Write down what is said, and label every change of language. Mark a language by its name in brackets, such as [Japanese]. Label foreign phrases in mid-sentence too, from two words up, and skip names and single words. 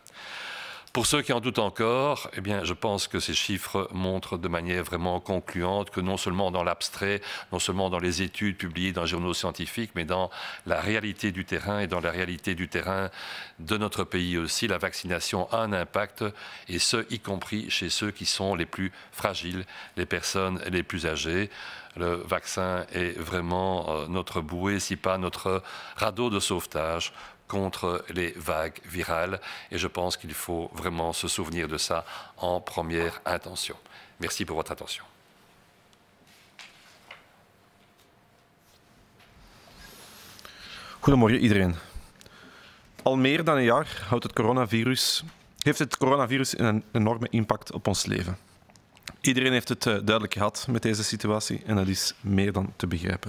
[French] Pour ceux qui en doutent encore, eh bien, je pense que ces chiffres montrent de manière vraiment concluante que non seulement dans l'abstrait, non seulement dans les études publiées dans les journaux scientifiques, mais dans la réalité du terrain et dans la réalité du terrain de notre pays aussi, la vaccination a un impact, et ce, y compris chez ceux qui sont les plus fragiles, les personnes les plus âgées. Le vaccin est vraiment notre bouée, si pas notre radeau de sauvetage contre les vagues virales, et je pense qu'il faut vraiment se souvenir de ça en première intention. Merci pour votre attention. [Dutch] Goedemorgen iedereen. Al meer dan een jaar heeft het coronavirus een enorme impact op ons leven. Iedereen heeft het duidelijk gehad met deze situatie en dat is meer dan te begrijpen.